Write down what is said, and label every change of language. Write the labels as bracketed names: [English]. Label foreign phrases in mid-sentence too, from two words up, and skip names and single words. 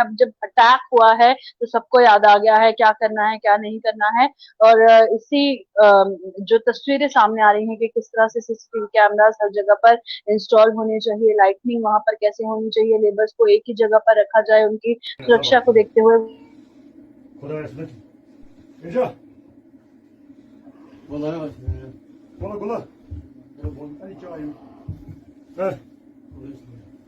[Hindi] अब जब अटैक हुआ है तो सबको याद आ गया है क्या करना है क्या नहीं करना है। और इसी जो तस्वीरें सामने आ रही हैं कि किस तरह से सीसीटीवी कैमरास हर जगह पर इंस्टॉल होने चाहिए, लाइटनिंग वहां पर कैसे होनी चाहिए, लेबर्स को एक ही जगह पर रखा जाए उनकी सुरक्षा को देखते हुए। [Turkish] Kolay gelsin. Gece. Kolay gelsin. Kolay kolay. Hadi çayım. Ver.